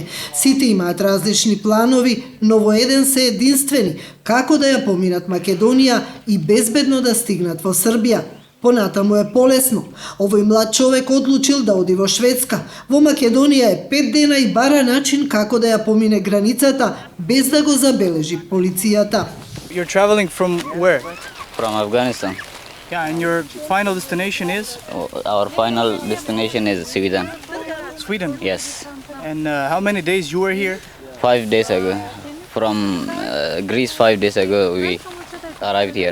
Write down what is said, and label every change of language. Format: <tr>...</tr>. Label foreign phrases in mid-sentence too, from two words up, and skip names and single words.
<mk>Сите имаат различни планови, но во еден се единствени, како да ја поминат Македонија и безбедно да стигнат во Србија. Понатаму е полесно. Овој млад човек одлучил да оди во Шведска. Во Македонија е 5 дена и бара начин како да ја помине границата без да го забележи полицијата.</mk> <en>You're traveling from where? From Afghanistan. Yeah, and your final destination is? Our final destination is Sweden. Sweden? Yes. And how many days you were here? 5 days ago. From Greece 5 days ago we arrived here.</en>